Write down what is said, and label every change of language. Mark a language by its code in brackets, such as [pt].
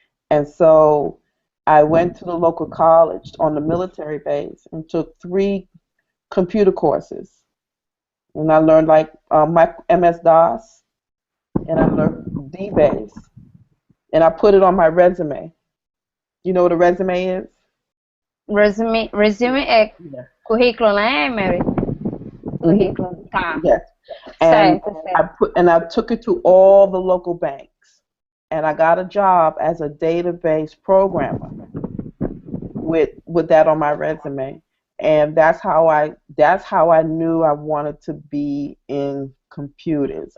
[en] And so I went to the local college on the military base and took 3 computer courses. And I learned like my MS-DOS, and I learned DBase, and I put it on my resume. You know what a resume is? [pt] Resume é currículo, né, Mary? Currículo, tá. [en] Yes. And I took it to all the local banks, and I got a job as a database programmer with that on my resume. And that's how I knew I wanted to be in computers.